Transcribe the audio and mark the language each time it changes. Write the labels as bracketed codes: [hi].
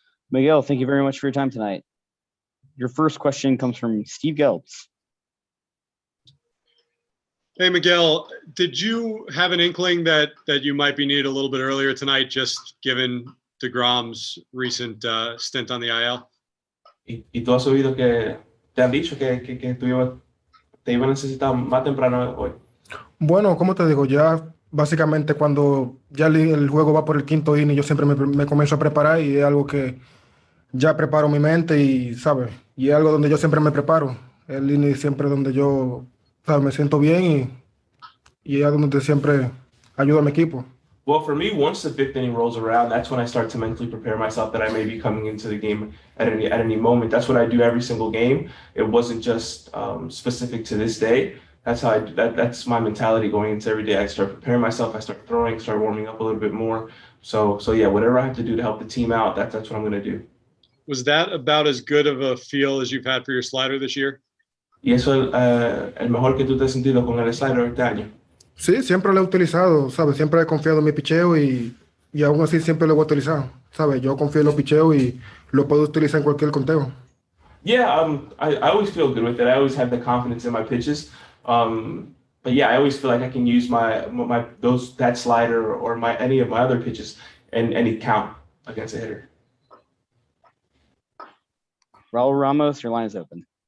[en] Miguel, thank you very much for your time tonight. Your first question comes from Steve Gelbs. Hey, Miguel, did you have an inkling that you might be needed a little bit earlier tonight, just given deGrom's recent stint on the IL? [es] Y tú has oído que te han dicho que te iba a necesitar más temprano hoy. Bueno, como te digo, ya básicamente cuando ya el juego va por el quinto inning, yo siempre me comienzo a preparar, y es algo que ya preparo mi mente y, ¿sabes? Y es algo donde yo siempre me preparo. El inning siempre donde yo, ¿sabes? Me siento bien, y y es donde siempre ayudo a mi equipo. [en] Well, for me, once the fifth inning rolls around, that's when I start to mentally prepare myself that I may be coming into the game at any moment. That's what I do every single game. It wasn't just specific to this day. That's how that's my mentality going into every day. I start preparing myself. I start throwing, start warming up a little bit more. So yeah, whatever I have to do to help the team out, that's what I'm going to do. Was that about as good of a feel as you've had for your slider this year? [es] Y eso el mejor que tú te has sentido con el slider este año. Sí, siempre lo he utilizado, ¿sabes? Siempre he confiado en mi picheo y aún así siempre lo voy a utilizar, ¿sabes? Yo confío en los picheos y lo puedo utilizar en cualquier conteo. [en] Yeah, I always feel good with it. I always have the confidence in my pitches. But yeah, I always feel like I can use my those that slider or my any of my other pitches and any count against a hitter. Raul Ramos, your line is open.